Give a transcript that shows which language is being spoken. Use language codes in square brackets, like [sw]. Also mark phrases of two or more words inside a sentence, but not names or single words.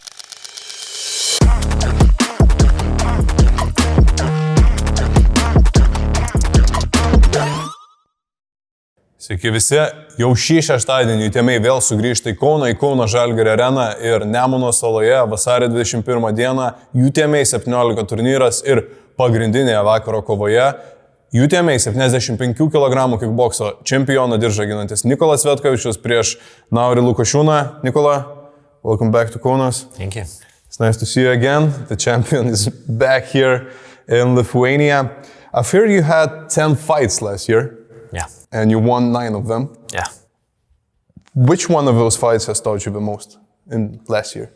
[lt] Sveiki visi, jau šį šeštadienį UTMA vėl sugrįžta į Kauno Žalgirio areną ir Nemuno saloje vasario 21 dieną UTMA 17 turnyras ir pagrindinėje vakaro kovoje UTMA 75 kg kikbokso čempiono diržą ginantis Nikola Cvetkovičius prieš Naurį Lukošiūną. Nikola, [en] welcome back to Kaunas. Thank you. It's nice to see you again. The champion is back here in Lithuania. I've heard you had 10 fights last year. Yeah. And you won 9 of them. Yeah. Which one of those fights has taught you the most in last year?